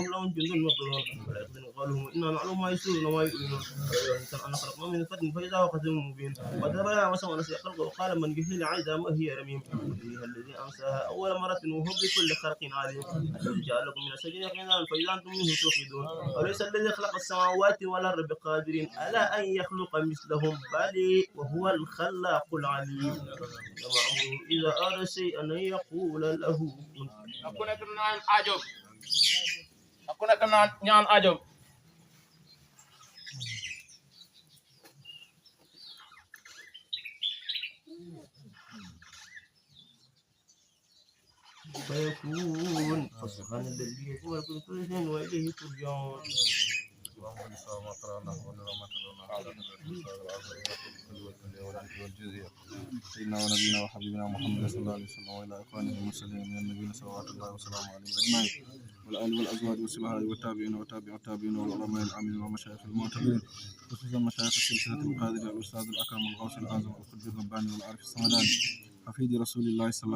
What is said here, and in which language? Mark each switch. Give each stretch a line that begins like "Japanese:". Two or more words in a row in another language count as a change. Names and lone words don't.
Arabic: لهم جند مقدرون ولا يقدرون قولهم إنا نعلم ما يسرون وما يؤمنون ولا الإنسان أن خلقنا من فتن فإذا هو خصم مبين وضرب لها مثلا ونسي خلقه وقال من يحيي العظام وهي رميم يحييها الذي أنساها أول مرة وهو بكل خلق عليم الذي جعل لكم من الشجر يقينا فإذا أنتم منه توقدون وليس الذي خلق السماوات والأرض بقادر على أن يخلق مثلهم بل وهو الخلاق العليم وما أمره إذا أراد شيئا أن يقول له كن
Wolof: aku nekk naan aajo aku nekk naan ñaan aajo
Arabic: فيكون فسبحان الذي هو كل شيء وإليه ترجعون اللهم صل ما قرانا ونرى ما تلونا سيدنا ونبينا وحبيبنا محمد صلى الله عليه وسلم وإلى إخوانه المرسلين من النبيين صلوات الله وسلامه عليهم أجمعين والآل والأزواج والصحابة والتابعين وتابع التابعين والعلماء العاملين والمشايخ المعتبرين خصوصا مشايخ السلسلة القادرة الأستاذ الأكرم الغوث الأعظم القطب الرباني والعارف الصمداني حفيد رسول الله صلى